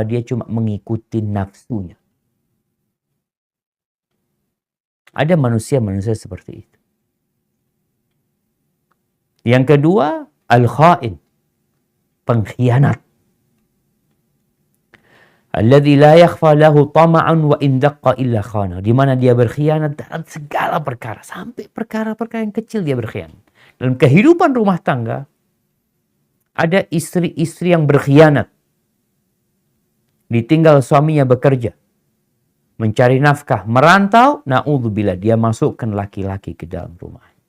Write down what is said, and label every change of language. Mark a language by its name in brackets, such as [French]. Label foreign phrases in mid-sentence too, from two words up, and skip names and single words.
[Indonesian] Dia cuma mengikuti nafsunya. Ada manusia-manusia seperti itu. Yang kedua, al-kha'in. Pengkhianat. [Arabic] الذي لا يخفى له طمع وإن دق إلا خان. [Indonesian] Di mana dia berkhianat dalam segala perkara, sampai perkara-perkara yang kecil dia berkhianat. Dalam kehidupan rumah tangga ada istri-istri yang berkhianat. Ditinggal suaminya bekerja, mencari nafkah, merantau, naudzubillah dia masukkan laki-laki ke dalam rumah.